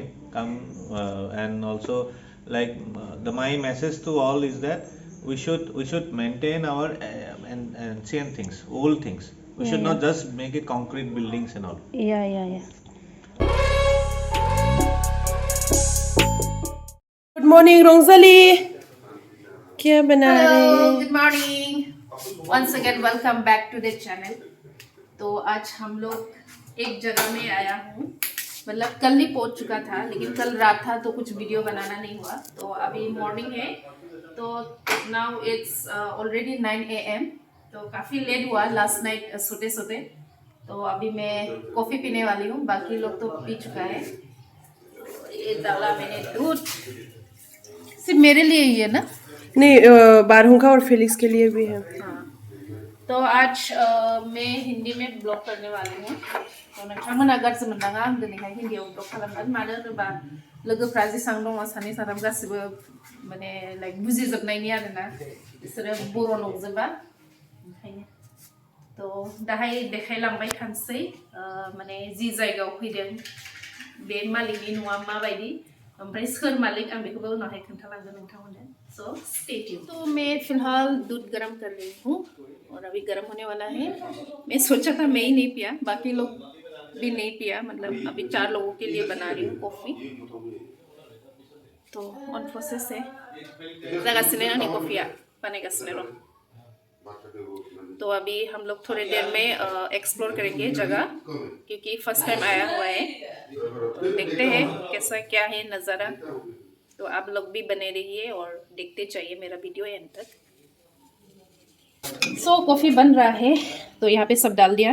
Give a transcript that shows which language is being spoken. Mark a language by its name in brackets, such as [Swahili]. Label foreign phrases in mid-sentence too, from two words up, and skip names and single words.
[English] Come and also like my message to all is that we should maintain our ancient things, old things. We Yeah, should yeah. not just make it concrete buildings and all. Yeah, yeah, yeah. good morning [Hindi] रोंजली क्या बना रहे [English] Hello, [Hindi] हैं? [English] good morning. Once again, welcome back to the channel. [Hindi] तो आज हम लोग एक जगह में आया हूँ, मतलब कल ही पहुँच चुका था, लेकिन कल रात था तो कुछ वीडियो बनाना नहीं हुआ. तो अभी मॉर्निंग है, तो [English] now it's already 9 AM. [Hindi] तो काफ़ी लेट हुआ [English] last night [Hindi] सोते सोते. तो अभी मैं कॉफ़ी पीने वाली हूँ, बाकी लोग तो पी चुका है. ये डाला मैंने दूध, सिर्फ मेरे लिए ही है ना. नहीं बारहू का और फिलिक्स के लिए भी है. हाँ, तो आज मैं हिंदी में ब्लॉग करने वाली हूँ. [Bodo] तो नोंथांमोना गाज्रि मोननाङा आं दिनैहाय हिन्दीयाव ब्लॉग खालामगोन. मानो होनोबा लोगोफ्रा जेसां दङ सानै साथाम गासिबो माने लाइक बुजिजोबनायनि आरोना, बिसोरो बर' नंजोबा ओंखायनो. तो दाहाय देखायलांबाय थानोसै माने जि जायगायाव फैदों बे मालिकनि न'आ माबायदि, ओमफ्राय सोर मालिक आं बेखौबो उनावहाय खोन्थालांगोन नोंथांमोननो. [English] so stay tune. [Hindi] तो मैं फिलहाल दूध गर्म कर रही हूँ और अभी गर्म होने वाला है. मैं सोचा था मैं ही नहीं पिया, बाकी लोग भी नहीं पिया, मतलब अभी 4 लोगों के लिए बना रही हूँ कॉफ़ी. तो [English] on process [Hindi] है, [Bodo] जागासिनो आंनि कॉफ़ीया बानायगासिनो दं. [Hindi] तो अभी हम लोग थोड़ी देर में एक्सप्लोर करेंगे जगह, क्योंकि [English] first time [Hindi] आया हुआ है. तो देखते हैं कैसा क्या है नज़ारा. तो आप लोग भी बने रहिए और देखते चाहिए मेरा वीडियो एंड तक. सो कॉफ़ी बन रहा है, तो यहाँ पे सब डाल दिया.